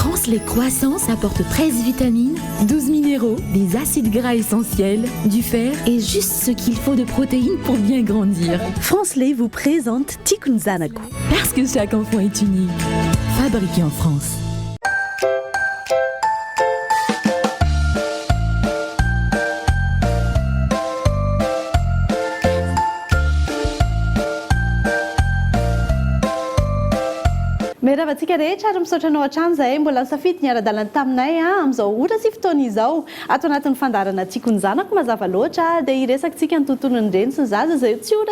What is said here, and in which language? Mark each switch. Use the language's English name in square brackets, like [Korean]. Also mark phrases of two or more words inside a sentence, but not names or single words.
[French] France, les croissants apportent 13 vitamines, 12 minéraux, des acides gras essentiels, du fer et juste ce qu'il faut de protéines pour bien grandir. France Lait vous présente Tiako Zanako. Parce que chaque enfant est unique. Fabriqué en France. [Malagasy] Meravantsika rehetra ary misaotra anao hatrany zahay mbola nisafidy niara-dalana taminay amin'izao ohatra sy fotoana izao ato anatin'ny fandarana Tiako Zanako mazava loatra dia hiresakantsika ny tontolon'ny reny sy ny zaza izay tsy ho